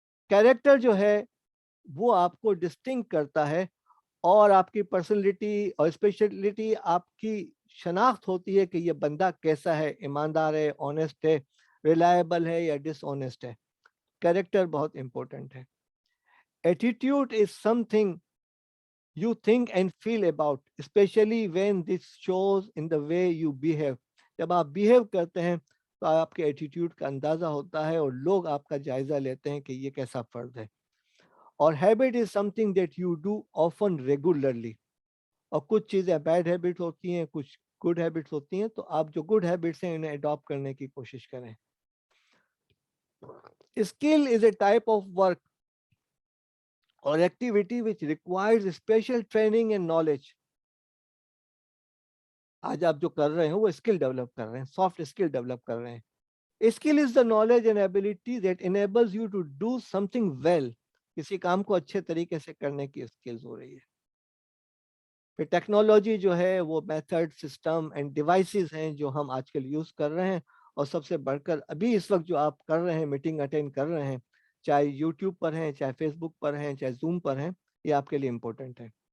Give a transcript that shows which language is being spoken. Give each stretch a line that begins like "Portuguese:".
Urdu: Character جو ہے وہ آپ کو ڈسٹنگ کرتا ہے اور آپ کی پرسنالٹی اور اسپیشلٹی آپ کی شناخت ہوتی ہے کہ یہ بندہ کیسا ہے, ایماندار ہے, آنیسٹ ہے, ریلائبل ہے یا ڈس آنیسٹ ہے. کیریکٹر بہت امپورٹنٹ ہے. Attitude is some thing
English: you think and feel about, especially when this shows in the way you behave.
Urdu: جب آپ بیہیو کرتے ہیں تو آپ کے ایٹیٹیوڈ کا اندازہ ہوتا ہے اور لوگ آپ کا جائزہ لیتے ہیں کہ یہ کیسا فرد ہے.
English: اور habit is something that you do often regularly.
Urdu: اور کچھ چیزیں بیڈ ہیبٹ ہوتی ہیں, کچھ گڈ ہیبٹس ہوتی ہیں, تو آپ جو گڈ ہیبٹس ہیں انہیں اڈاپٹ کرنے کی کوشش کریں. Skill is a type of work
English: or activity which requires special training and knowledge.
Urdu: آج آپ جو کر رہے ہیں وہ اسکل ڈیولپ کر رہے ہیں, سافٹ اسکل ڈیولپ کر رہے ہیں.
English: Skill is the knowledge and ability that enables you to do something well.
Urdu: کسی کام کو اچھے طریقے سے کرنے کی اسکلز ہو رہی ہے. پھر ٹیکنالوجی جو ہے وہ میتھڈ, سسٹم اینڈ ڈیوائسز ہیں جو ہم آج کل یوز کر رہے ہیں, اور سب سے بڑھ کر ابھی اس وقت جو آپ کر رہے ہیں, میٹنگ اٹینڈ کر رہے ہیں, چاہے یوٹیوب پر ہیں, چاہے فیس بک پر ہیں, چاہے زوم پر ہیں, یہ آپ کے لیے امپورٹنٹ ہے.